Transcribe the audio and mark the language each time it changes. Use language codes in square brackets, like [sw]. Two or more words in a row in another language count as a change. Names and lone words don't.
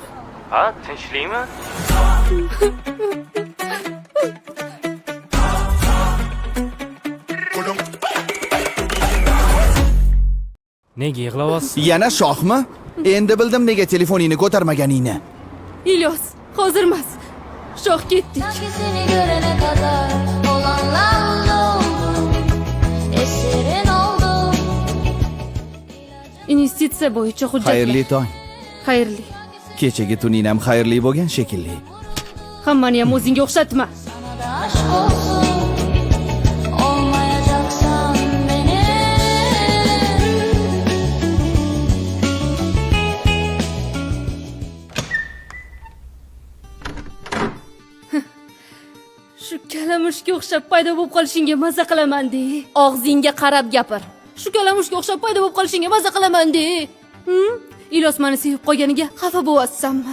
[uz] Ha, tinchlikmi? Nega yig'layapsiz? Yana shohmi? Endi bildim nega telefoningni ko'tarmaganingni. Ilyos, hozir emas. Shoh ketdik. [tr] Sanki seni görene kadar olanlarla oldum. Esirin oldum. [uz] Investitsiya bo'yicha hujjatlar. Xayrli tong. Xayrli. Kechagi tuning ham xayrli bo'lgan shekilli. Hammani ham o'zingga o'xshatma. [tr] Sana da aşk olsun. Olmayacaksan benim. [uz] Shu kalamushga o'xshab paydo bo'lib qolishingga maza qilaman-de. Og'zingga qarab gapir. Shu kalamushga o'xshab paydo bo'lib qolishingga maza qilaman-de. Ilyos meni sevib qolganiga xafa bo'lyapsanmi?